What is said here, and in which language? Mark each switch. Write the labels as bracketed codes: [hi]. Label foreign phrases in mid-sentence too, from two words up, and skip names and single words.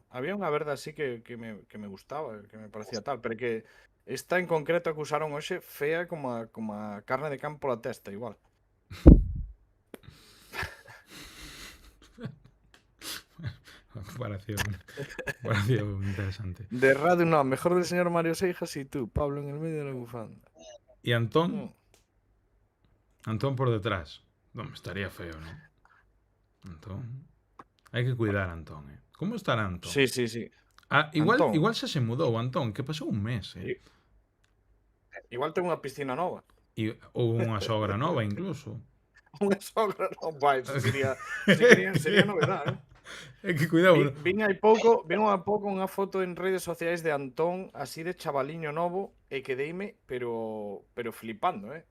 [gl] Había unha verde así que me gustaba, que me parecía tal, pero que esta en concreto que usaron hoxe fea como a carne de campo pola testa, igual. Comparación interesante. [es] De radio no, mejor del señor Mario Seijas y tú, Pablo en el medio de la bufanda. ¿Y Antón? Antón por detrás. No, estaría feo, ¿no? Antón. Hay que cuidar a Antón, ¿eh? ¿Cómo estará Antón? Sí, sí, sí. Ah, [gl] igual se mudou, Antón, que pasou un mes, ¿eh? Igual ten unha piscina nova. Ou unha sogra nova, incluso. Unha sogra nova, eso sería novedade, ¿eh? É que cuidado. Vin hai pouco unha foto en redes sociais de Antón así de chavaliño novo e quedeime, pero flipando, ¿eh?